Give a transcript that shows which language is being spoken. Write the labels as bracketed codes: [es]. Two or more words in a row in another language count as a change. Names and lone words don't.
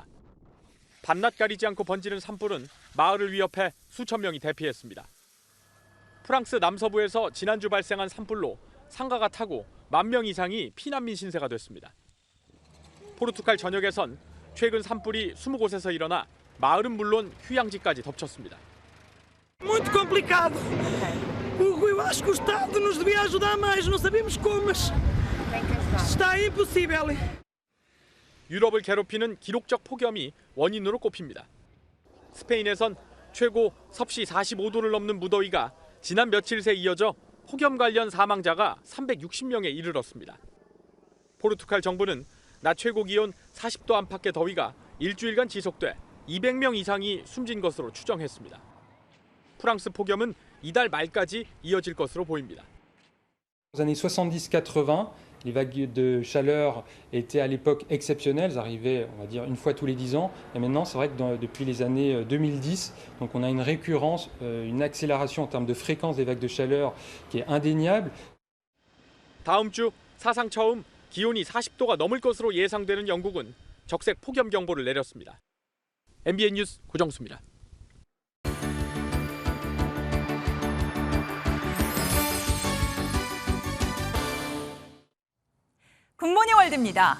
[ko] 밤낮 가리지 않고 번지는 산불은 마을을 위협해 수천 명이 대피했습니다. 프랑스 남서부에서 지난주 발생한 산불로 상가가 타고 10,000명 이상이 피난민 신세가 됐습니다. 포르투갈 전역에선 최근 산불이 20곳에서 일어나 마을은 물론 휴양지까지 덮쳤습니다. [pt] Muito complicado. Eu acho que o Estado nos devia ajudar mais, não sabemos como, mas está impossível. [ko] 유럽을 괴롭히는 기록적 폭염이 원인으로 꼽힙니다. 스페인에선 최고 섭씨 45도를 넘는 무더위가 지난 며칠 새 이어져 폭염 관련 사망자가 360명에 이르렀습니다. 포르투갈 정부는 낮 최고 기온 40도 안팎의 더위가 일주일간 지속돼 200명 이상이 숨진 것으로 추정했습니다. 프랑스 폭염은 이달 말까지 이어질 것으로 보입니다. [fr] Aux années 70-80, les vagues de chaleur étaient à l'époque exceptionnelles, elles arrivaient, on va dire, une fois tous les 10 ans. Et maintenant, c'est vrai que depuis les années 2010, donc on a une récurrence, une accélération en termes de fréquence des vagues de chaleur qui est indéniable. [ko] 다음 주 사상 처음 기온이 40도가 넘을 것으로 예상되는 영국은 적색 폭염 경보를 내렸습니다. MBN 뉴스 고정수입니다. 굿모닝 월드입니다.